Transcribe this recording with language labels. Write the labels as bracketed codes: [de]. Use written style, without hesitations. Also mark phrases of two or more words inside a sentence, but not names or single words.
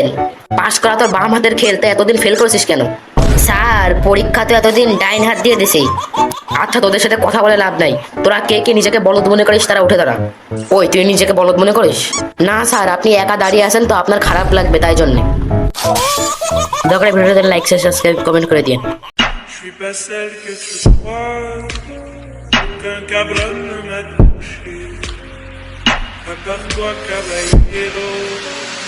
[bn] পাশ করা তোর বাম হাতের খেল, তো এতদিন ফেল করেছিস কেন? স্যার পরীক্ষা তো এতদিন ডাইন হাত দিয়ে দিছি। আচ্ছা তোদের সাথে কথা বলে লাভ নাই। তোরা কে কে নিজেকে বলদ মনে করিস তারা উঠে দাঁড়া। ওই তুই নিজেকে বলদ মনে করিস? না স্যার, আপনি একা দাঁড়িয়ে আছেন তো আপনার খারাপ লাগবে, তাই জন্যে। দরকার ভিডিওতে [en] like share subscribe comment [bn] করে দিয়ে। [fr] Je suis pas celle que tu crois, aucun cabron ne m'a touché, à part toi caballero.